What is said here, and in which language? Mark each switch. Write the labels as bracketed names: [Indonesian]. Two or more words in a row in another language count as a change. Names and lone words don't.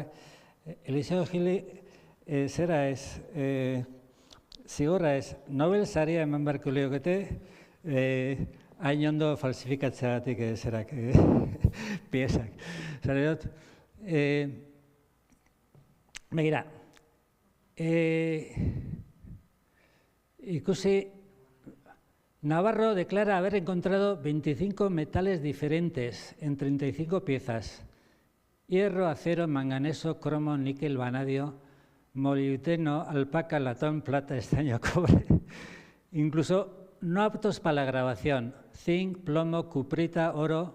[Basque] Eliseo Gili zera ez, zigorra ez, Nobel saria eman beharko liokete, hain ondo falsifikatzeagatik zerak piezak. Zara dut, begira, ikusi, [Spanish] Navarro declara haber encontrado 25 metales diferentes en 35 piezas. Hierro, acero, manganeso, cromo, níquel, vanadio, molibdeno, alpaca, latón, plata, estaño, cobre. Incluso no aptos para la grabación, zinc, plomo, cuprita, oro.